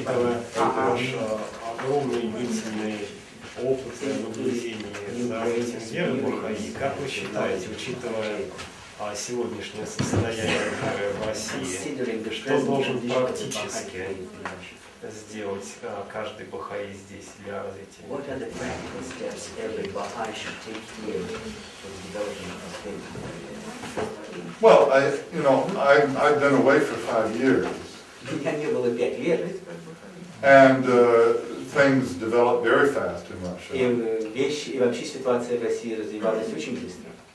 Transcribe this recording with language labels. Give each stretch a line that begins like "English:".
Russian: Учитывая ваш огромный длительный опыт наблюдения за этим верой бахаи, как вы считаете, учитывая сегодняшнее состояние в России, что должен практически сделать каждый бахаи здесь для развития?
English: What are the practical steps every Baha'i should take here for the development of faith? Well, I've been away for 5 years,
Russian: Меня не было 5 лет,
English: and things developed very fast in Russia.
Russian: и вообще ситуация в России развивалась очень быстро.